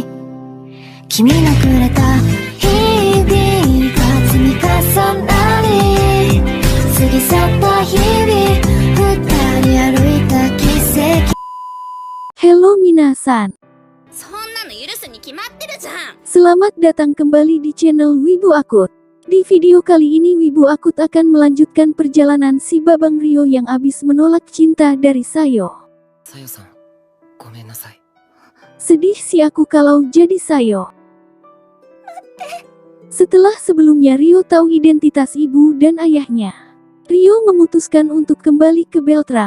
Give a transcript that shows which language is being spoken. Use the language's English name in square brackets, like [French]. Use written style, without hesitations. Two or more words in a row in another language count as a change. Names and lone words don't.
[Japanese] 君のくれた日々が積み重なり、過ぎ去った日々、二人歩いた奇跡。 [Indonesian] Hello minasan, [Japanese] そんなの許すに決まってるじゃん。 [Indonesian] selamat datang kembali di channel Wibu Akut. Di video kali ini Wibu Akut akan melanjutkan perjalanan si Babang Ryo yang abis menolak cinta dari Sayo. [Japanese] Sayo-san, gomennasai. [Indonesian] Sedih si aku kalau jadi Sayo. Setelah sebelumnya Ryo tahu identitas ibu dan ayahnya, Ryo memutuskan untuk kembali ke Beltram.